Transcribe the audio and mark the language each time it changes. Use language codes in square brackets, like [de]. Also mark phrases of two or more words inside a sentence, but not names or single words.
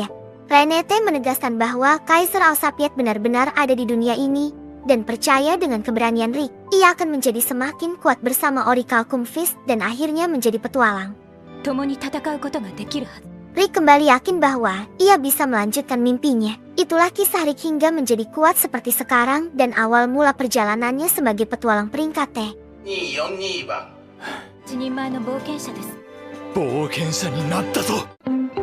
[id] Renete menegaskan bahwa Kaiser Alsapiet benar-benar ada di dunia ini, dan percaya dengan keberanian Rick, ia akan menjadi semakin kuat bersama Orichalcum Fist dan akhirnya menjadi petualang. Rick kembali yakin bahwa ia bisa melanjutkan mimpinya. Itulah kisah Rick hingga menjadi kuat seperti sekarang dan awal mula perjalanannya sebagai petualang peringkat T. [ja] 242番。一人前の冒険者です。冒険者になったぞ。